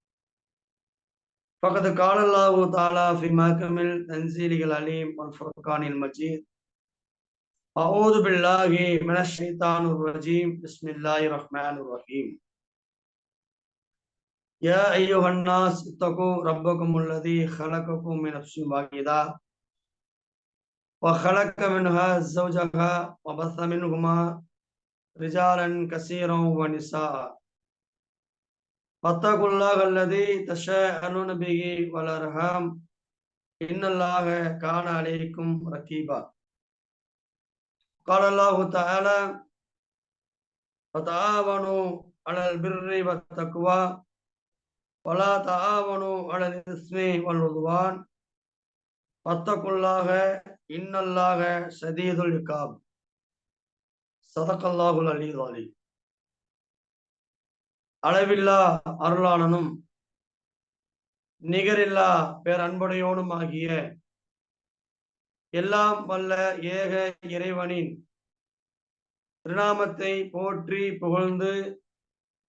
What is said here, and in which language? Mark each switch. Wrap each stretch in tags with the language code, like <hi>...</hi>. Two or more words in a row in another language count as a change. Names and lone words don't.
<ar>فقد قال الله تعالى في محكم التنزيل العليم والفرقان المجيد. أعوذ بالله من الشيطان الرجيم. بسم الله الرحمن الرحيم يا أيها الناس اتقوا ربكم الذي خلقكم من نفس واحدة وخلق منها زوجها وبث منهما رجالا كثيرا ونساء واتقوا الله الذي تساءلون به والأرحام إن الله كان عليكم رقيبا. قال الله تعالى وتعاونوا على البر والتقوى ولا تعاونوا على الإثم والعدوان واتقوا الله إن الله شديد العقاب. صدق الله العلي العظيم.</ar> <ta>அளவில்லா அருளாளனும் நிகரில்லா பேரன்புடையோனும் ஆகிய எல்லாம் வல்ல ஏக இறைவனின் திருநாமத்தை போற்றி புகழ்ந்து</ta>